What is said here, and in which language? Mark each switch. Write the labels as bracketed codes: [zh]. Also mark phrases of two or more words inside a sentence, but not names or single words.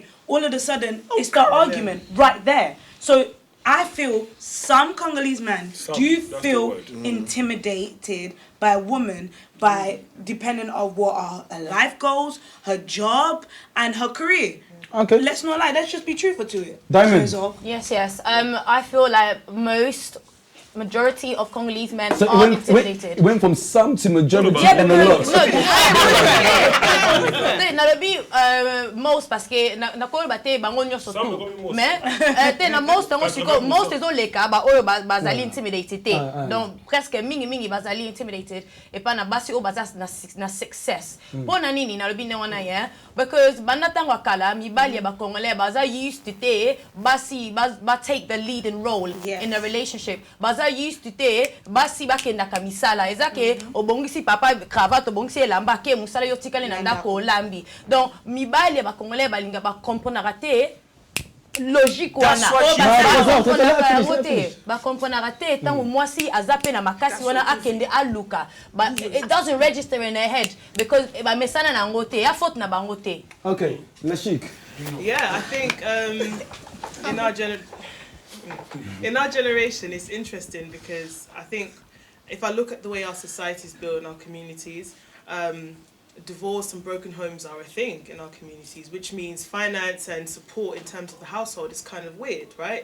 [en] All of a sudden, it's the argument right there. So I feel some Congolese men do feel intimidated by a woman by depending on what are her life goals, her job, and her career. Okay. Let's not lie. Let's just be truthful to it. Diamond. Yes. I feel like majority of Congolese men are intimidated. It went from some to majority and a lot. [ln] Most [fr] parce que [ln] na ko bate bango nyoso tout. Mais na [en] most is only [ln] ka ba oyo bazali intimidated. Donc presque mingi bazali intimidated [fr] et pas [ln] na basi o bazas na success. Pona nini na lobi ne wana ye because banatangwa kala mibali ba Congolais baza [en] used to [ln] basi ba [en] take the leading role in a relationship. [ln] Baza [en] used to [ln] basi bakenda kamisala ezake obongisi papa cravate obongisi elamba ke musala yo tikale na ndako lambi. Donc mibali ba Congolais balinga ba comprendre te logique wana ba comprendre te tango mwasi azape na makasi wana akende aluka [en] but it doesn't register in their head [ln] because ba mesana na ngote ya faute na bangote. [en] Okay, Lashik. Yeah, I think in our generation, it's interesting because I think if I look at the way our society is built in our communities, divorce and broken homes are a thing in our communities, which means finance and support in terms of the household is kind of weird, right?